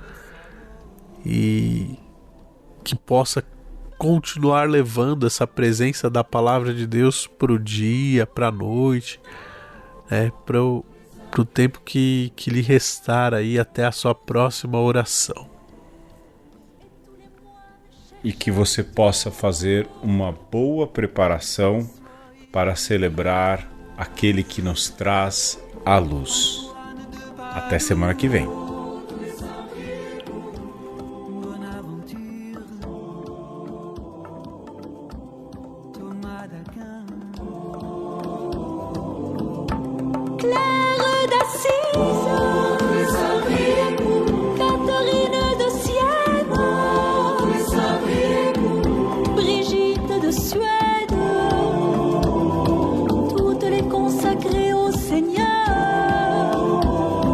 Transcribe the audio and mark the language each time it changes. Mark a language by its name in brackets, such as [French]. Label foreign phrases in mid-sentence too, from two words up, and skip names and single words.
[Portuguese] e que possa continuar levando essa presença da palavra de Deus para o dia, para a noite, para o tempo que lhe restar aí até a sua próxima oração. E que você possa fazer uma boa preparação para celebrar aquele que nos traz a luz. Até semana que vem. [French] Claire d'Assise, Catherine de Sienne, Brigitte de Suède, toutes les consacrées au Seigneur.